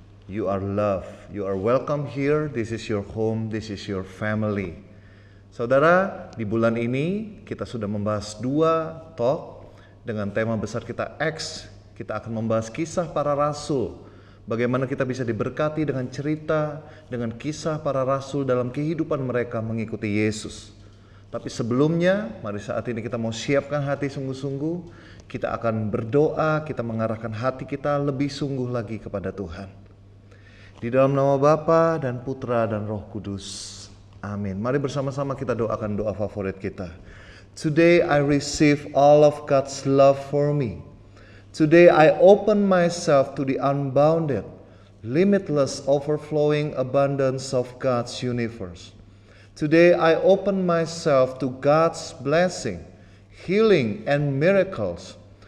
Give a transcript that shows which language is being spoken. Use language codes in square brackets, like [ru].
[en] You are loved, you are welcome here, this is your home, this is your family. [id] Saudara, di bulan ini kita sudah membahas 2 talk dengan tema besar kita Acts. Kita akan membahas kisah para rasul, bagaimana kita bisa diberkati dengan cerita, dengan kisah para rasul dalam kehidupan mereka mengikuti Yesus. Tapi sebelumnya, mari saat ini kita mau siapkan hati sungguh-sungguh. Kita akan berdoa, kita mengarahkan hati kita lebih sungguh lagi kepada Tuhan. Di dalam nama Bapa dan Putra dan Roh Kudus. Amin. Mari bersama-sama kita doakan doa favorit kita. [en] Today I receive all of God's love for me. Today I open myself to the unbounded, limitless, overflowing abundance of God's universe. Today I open myself to God's blessing, healing, and miracles.